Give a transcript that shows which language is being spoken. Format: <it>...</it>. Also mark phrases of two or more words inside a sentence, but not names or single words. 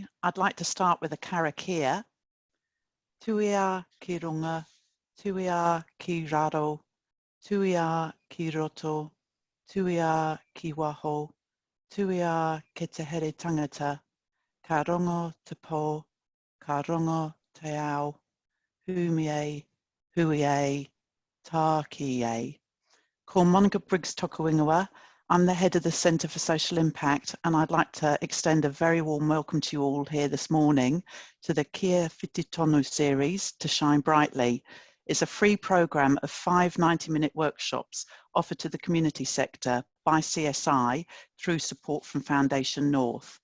<en>I'd like to start with a karakia.</en> <mi>Tuia ki runga, tuia ki raro, tuia ki roto, tuia ki waho, tuia ki te here tangata, ka rongo te pō, ka rongo te ao, humie, huie, tā ki e. Ko Monica Briggs toku ingoa.</mi> <en>I'm the head of the Centre for Social Impact, and I'd like to extend a very warm welcome to you all here this morning to the Kia Whiti Tonu series, To Shine Brightly. It's a free programme of 5 90-minute workshops offered to the community sector by CSI through support from Foundation North.</en>